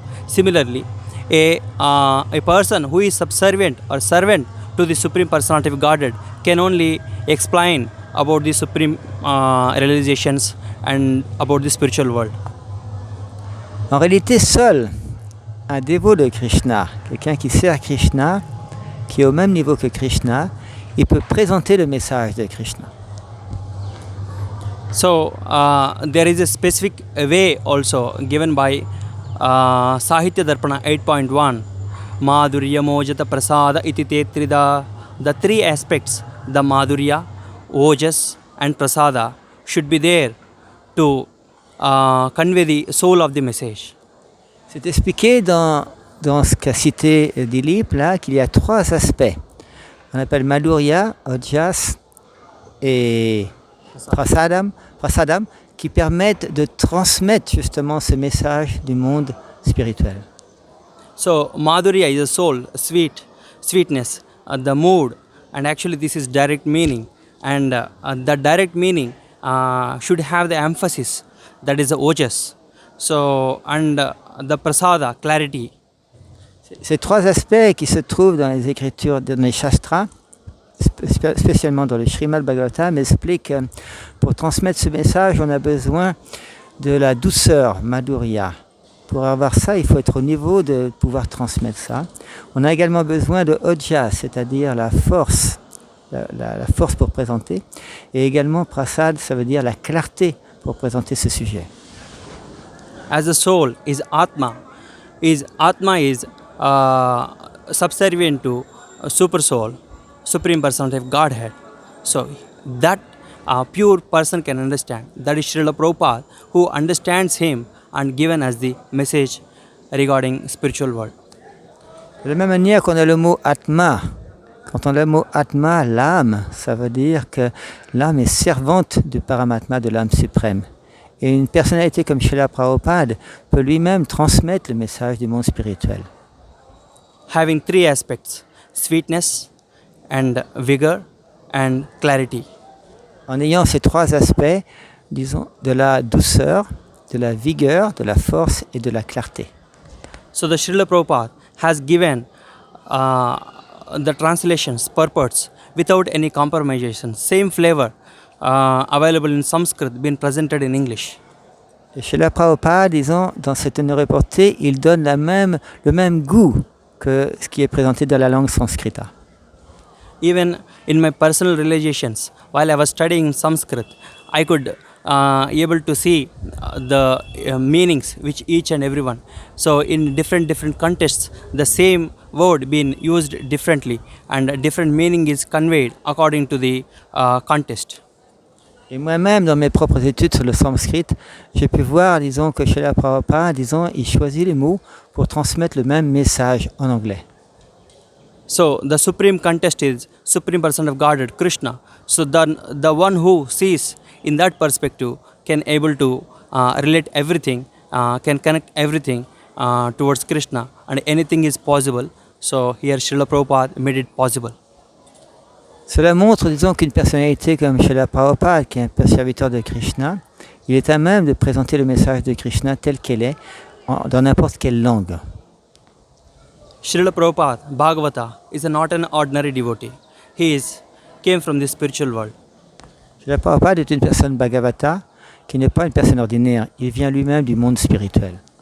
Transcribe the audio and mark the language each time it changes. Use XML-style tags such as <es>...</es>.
<en>Similarly, a person who is subservient or servant to the Supreme Personality of Godhead can only explain about the Supreme realizations and about the spiritual world.</en> <fr>En réalité, seul un dévot de Krishna, quelqu'un qui sert Krishna, qui est au même niveau que Krishna, il peut présenter le message de Krishna.</fr> <en>So there is a specific way also given by Sahitya Darpana 8.1,</en> <sa>Madhurya Mojata Prasada iti tetrida.</sa> <en>The three aspects, the Madhurya, Ojas and Prasada, should be there to convey the soul of the message.</en> <fr>C'est expliqué dans ce qu'a cité Dilip, là, qu'il y a trois aspects. On appelle Madhurya, Ojas et Prasadam, qui permettent de transmettre justement ce message du monde spirituel.</fr> <en>So Madhurya is a soul, sweetness, the mood, and actually this is direct meaning, and the direct meaning should have the emphasis, that is the ojas. So and the prasada, clarity.</en> <fr>Ces trois aspects qui se trouvent dans les écritures, dans les shastras, spécialement dans le Srimad Bhagavatam, expliquent que pour transmettre ce message, on a besoin de la douceur, Madhurya. Pour avoir ça, il faut être au niveau de pouvoir transmettre ça. On a également besoin de Ojas, c'est-à-dire la force, la force pour présenter. Et également Prasad, ça veut dire la clarté pour présenter ce sujet.</fr> <en>As the soul is Atma is subservient to super soul, Supreme Personality of Godhead. So that pure person can understand. That is Srila Prabhupada who understands him and given us the message regarding spiritual world.</en> <fr>De la même manière qu'on a le mot Atma, quand on a le mot Atma, l'âme, ça veut dire que l'âme est servante du Paramatma, de l'âme suprême. Et une personnalité comme Srila Prabhupada peut lui-même transmettre le message du monde spirituel.</fr> <en>Having three aspects, sweetness and vigor and clarity.</en> <fr>En ayant ces trois aspects, disons, de la douceur, de la vigueur, de la force et de la clarté.</fr> <en>So the Srila Prabhupada has given the translations, purports, without any compromisation, same flavor available in Sanskrit being presented in English.</en> <fr>Et Srila Prabhupada, disons, dans cette portée, il donne le même goût que ce qui est présenté dans la langue sanscrita.</fr> <en>Even in my personal realizations, while I was studying Sanskrit, I could able to see the meanings which each and everyone. So in different contexts, the same word being used differently and different meaning is conveyed according to the context.</en> <fr>Et moi-même, dans mes propres études sur le sanskrit, j'ai pu voir, disons, que Srila Prabhupada, disons, il choisit les mots pour transmettre le même message en anglais.</fr> <en>So the supreme contest is Supreme Person of Godhead, Krishna. So the one who sees in that perspective can able to relate everything, can connect everything towards Krishna, and anything is possible. So here Srila Prabhupada made it possible.</en> <fr>Cela montre, disons, qu'une personnalité comme Srila Prabhupada, qui est un serviteur de Krishna, il est à même de présenter le message de Krishna tel qu'elle est, dans n'importe quelle langue.</fr> <en>Srila Prabhupada, Bhagavata, is not an ordinary devotee. He came from the spiritual world.</en> <fr>Srila Prabhupada est une personne Bhagavata, qui n'est pas une personne ordinaire. Il vient lui-même du monde spirituel.</fr>